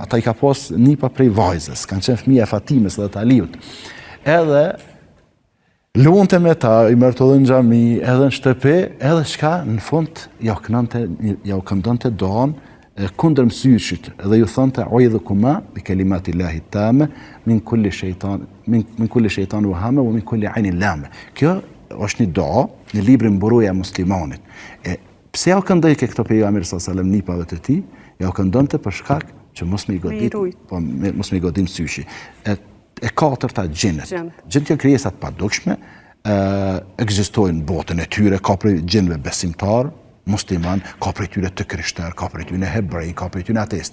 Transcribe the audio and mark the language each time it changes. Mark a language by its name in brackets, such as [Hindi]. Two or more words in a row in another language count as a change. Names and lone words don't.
[Albanian] Ata i ka pas nipa prej vajzës, kanë qenë fëmija e Fatimes dhe të Aliut. Edhe lunte me ta, i mërtodhe në xhami, edhe në shtëpi, edhe shka në fund ja u këndonte doan kundër mësyshit, edhe ju thonte [Arabic] أعيذكما بكلمات الله التامة من كل شيطان وهامة ومن كل عين لامة. [Albanian] Kjo është një dua në librin Buruja e muslimanit. Pse ja u këndoi këto pejgamberi [Arabic] صلى الله عليه وسلم [Albanian] nipave të tij? Ja u këndonte për shkak që mos më i godit mësyshi. E katërta gjinët. Gjinët janë krijesat të padukshme, ekzistojnë botën e tyre, ka prej gjinëve besimtar, musliman, ka prej tyre të krishterë, ka prej tyre hebrej, ka prej tyre ateist.